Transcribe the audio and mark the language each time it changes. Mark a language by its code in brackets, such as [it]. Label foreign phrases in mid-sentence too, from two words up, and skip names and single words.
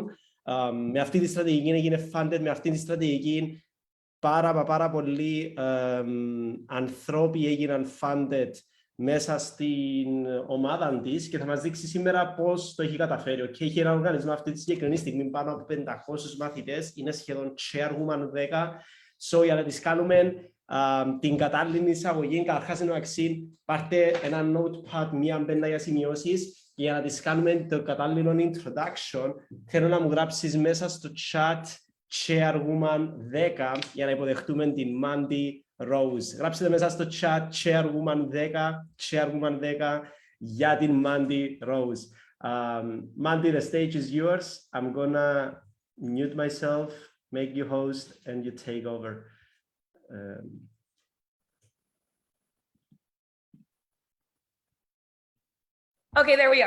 [el] Με αυτή τη στρατηγική έγινε funded, με αυτή τη στρατηγική πάρα πολλοί ανθρώποι έγιναν funded μέσα στην ομάδα της και θα μας δείξει σήμερα πώς το έχει καταφέρει. Okay? Έχει ένα οργανισμό αυτή τη συγκεκριμένη στιγμή πάνω από 500 μαθητές, είναι σχεδόν chairwoman 10. [en] So, [el] για να τις κάνουμε την κατάλληλη εισαγωγή, καταρχάς εννοαξύ, πάρτε ένα notepad, μία μπέντα για σημειώσεις, και για να τις κάνουμε το κατάλληλο introduction, θέλω να μου γράψεις μέσα στο [en] chat chairwoman [el] 10 για να υποδεχτούμε την Mandy Rose. Γράψτε μέσα στο [en] chat chairwoman [el] 10 για την Mandy Rose. [en] Mandy, the stage is yours. I'm gonna mute myself, make you host, and you take over. Okay, there we are.